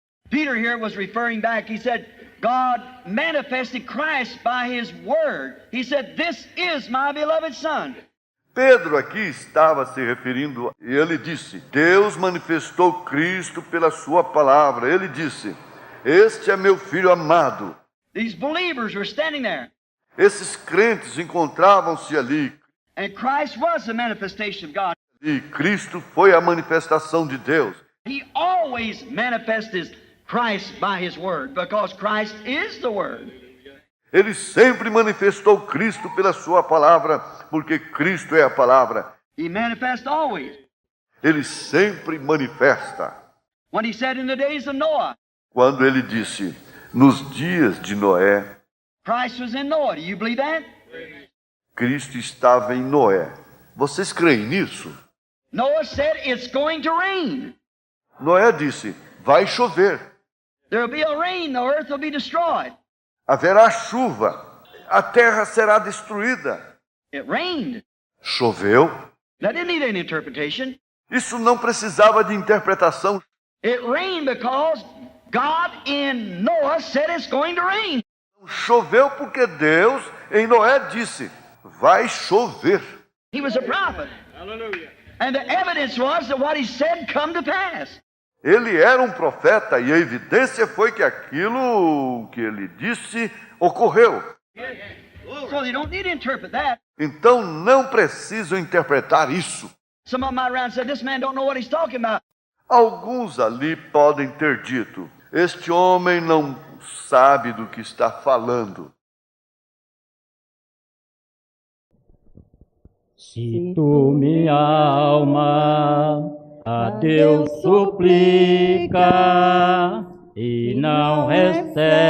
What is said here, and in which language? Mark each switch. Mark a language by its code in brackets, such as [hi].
[en] Peter here was referring back. He said, God manifested Christ by His Word. He said, this is my beloved Son. [pt] Pedro aqui estava se referindo, e ele disse, Deus manifestou Cristo pela sua palavra. Ele disse, este é meu filho amado. [en] These believers were standing there. [pt] Esses crentes encontravam-se ali. [en] And Christ was the manifestation of God. [pt] E Cristo foi a manifestação de Deus. [en] He always manifests Christ by His Word, because Christ is the Word. [pt] Ele sempre manifestou Cristo pela sua palavra, porque Cristo é a palavra. [en] He manifests always. [pt] Ele sempre manifesta. [en] When He said in the days of Noah, [pt] Quando ele disse, nos dias de Noé, [en] Christ was in Noah. Do you believe that? [pt] Cristo estava em Noé. Vocês creem nisso? [en] Noah said it's going to rain. [pt] Noé disse, vai chover. [en] There will be a rain, the earth will be destroyed. [pt] Haverá chuva, a terra será destruída. [en] It rained. [pt] Choveu. [en] That didn't need any interpretation. [pt] Isso não precisava de interpretação. [en] It rained because God in Noah said it's going to rain. [pt] Choveu porque Deus em Noé disse, vai chover. [en] He was a prophet. Hallelujah. And the evidence was that what he said come to pass. [pt] Ele era um profeta e a evidência foi que aquilo que ele disse ocorreu. [en] So they don't need to interpret that. [pt] Então não precisam interpretar isso. [en] Some of them might around said, this man don't know what he's talking about. [pt] Alguns ali podem ter dito, este homem não sabe do que está falando. Se tu, minha alma, a Deus suplica e não recebe,